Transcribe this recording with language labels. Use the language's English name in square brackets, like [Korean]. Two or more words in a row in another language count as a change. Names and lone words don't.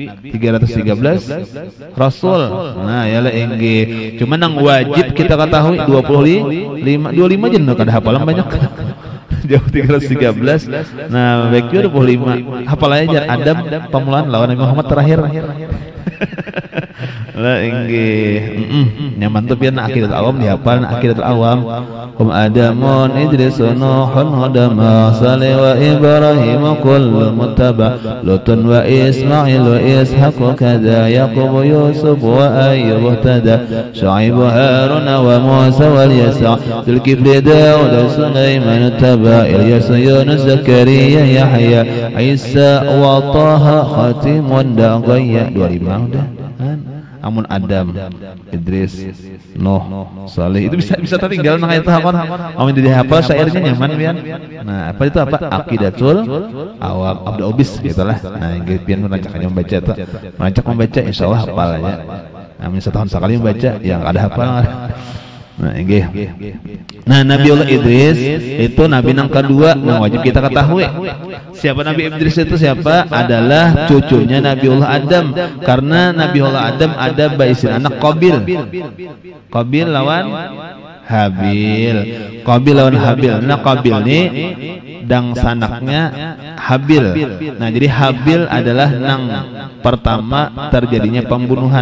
[Banjar] 313 Rasul nah ya lah inggi cuma nang wajib kita ketahui 25 jen kada hafalan banyak jauh 313 nah baik juga 25 hafal aja Adam pemulaan lawan Nabi Muhammad terakhir lah inggi nyaman tuh pian akidatul awam dihafal akidatul awam Adamun Idrisun Nuhun Hudama Salih wa Ibrahim [Arabic] كل متبع [Banjar] Lutun wa Ismail wa Ishaq wa kada Yaqub Yusuf wa Ayyub tada Shu'aib Harun wa Musa wal Yasa Zulkifli Daud Sulaiman taba Ilyas Yunus Zakaria Yahya Isa wa Taha [Arabic] خاتم دقيا [Banjar] 25 udah amun Adam, Idris, Nuh, Saleh itu bisa tertinggal nang eta kon. Amun dihafal syairnya nyaman pian. Nah, apa itu apa? Aqidatul Awam Abdul Obis gitulah. Nah, inggih pian merancaknya membaca eta. Merancak membaca insyaallah hafal aja. Amin setahun sekali membaca yang ada hafal. Nah, inggih. Nah, Nabiullah Idris itu nabi yang kedua yang wajib kita ketahui. Siapa Nabi Idris itu siapa? Adalah cucunya Nabiullah Adam. Karena Nabiullah Adam ada baisin anak Qabil. Qabil lawan Habil. Qabil lawan Habil. Nah, Qabil ini dang sanaknya Habil. Nah, jadi Habil adalah nang pertama terjadinya pembunuhan.